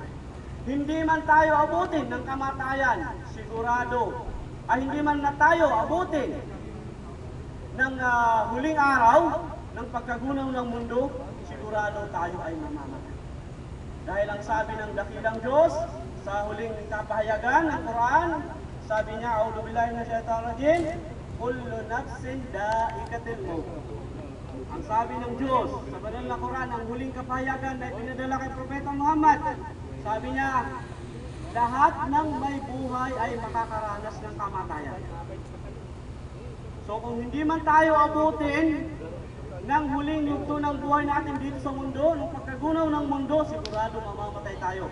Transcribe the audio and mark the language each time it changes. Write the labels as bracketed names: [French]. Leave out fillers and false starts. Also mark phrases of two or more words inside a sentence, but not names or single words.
[Filipino] Hindi man tayo abutin ng kamatayan, sigurado, ay hindi man na tayo abutin ng huling araw ng pagkagunaw ng mundo, sigurado tayo ay mamamatay. Dahil ang sabi ng dakilang Diyos sa huling kapahayagan ng Quran, sabi niya, [Arabic] أعوذ بالله من الشيطان الرجيم كل نفس ذائقة الموت. [Filipino] Ang sabi ng Diyos sa banal na Quran, ang huling kapahayagan na pinadala kay Propeta Muhammad, sabi niya, lahat ng may buhay ay makakaranas ng kamatayan. So kung hindi man tayo abutin ng huling yugto ng buhay natin dito sa mundo, ng pagkagunaw ng mundo, sigurado mamamatay tayo.